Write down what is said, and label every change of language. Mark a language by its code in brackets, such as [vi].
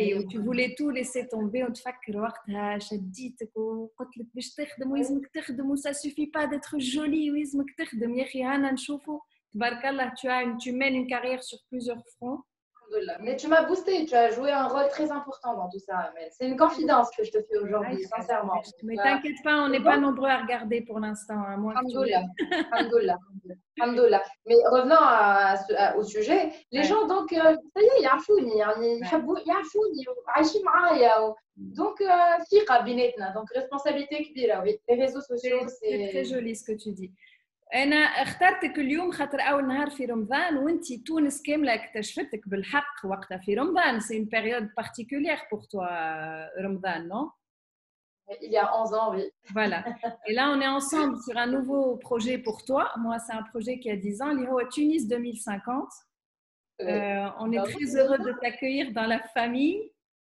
[fr] tu voulais tout laisser tomber [ar] وتفكر وقتها شديتك وقلت لك باش تخدم ويلزمك تخدم و [fr] ça suffit pas d'être jolie [ar] ويلزمك تخدم. يا اخي هانا نشوفوا تبارك الله [fr] tu mènes une carrière sur plusieurs fronts. Mais tu m'as boosté, tu as joué un rôle très important dans tout ça. C'est une confidence que je te fais aujourd'hui, sincèrement. Mais t'inquiète pas, on n'est pas nombreux à regarder pour l'instant. [ar] Alhamdoulilah. [fr] Mais revenons au sujet, les gens donc ça y est, [ar] يعرفوني يعني يحبوا يعرفوني وعايشين معايا. [fr] Donc [ar] ثقة بيناتنا, [fr] donc responsabilité [ar] كبيرة. [fr] Oui, les réseaux sociaux c'est très joli ce que tu dis. [ar] أنا اخترتك اليوم خاطر أول نهار في رمضان وأنتي تونس كاملة اكتشفتك بالحق وقتها في رمضان. [fr] C'est une période particulière pour toi, Ramadan, non? Il y a 11 ans, oui. Voilà. Et là, on est ensemble sur un nouveau projet pour toi. Moi, c'est un projet qui a 10 ans, l'IHO Tunis 2050. On est très heureux de t'accueillir dans la famille.